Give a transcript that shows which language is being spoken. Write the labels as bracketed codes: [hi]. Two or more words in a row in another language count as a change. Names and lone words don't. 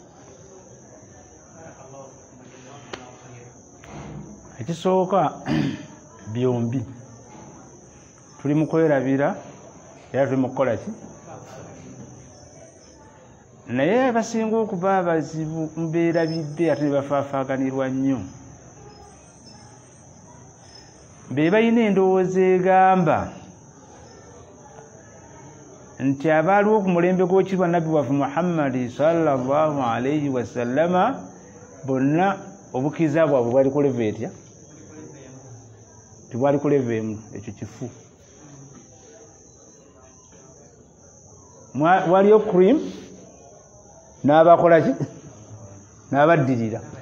[lg] Ekisooka byombi tuli mu kwerabira era tuli mu kukola ki, naye abasinga okuba abazibu mbeerabidde ate ne bafaafaaganirwa nnyo be balina endowooza egamba nti abaaliwo ku mulembe gw'ekirwa nabbi waffe Muhammadi [ar] صلى الله عليه وسلم [lg] bonna obukkiriza bwabwe bwali ku leva etya, tibwali ku leva emu, ekyo kifu. Waliyo cream n'abakola ki, n'abaddirira.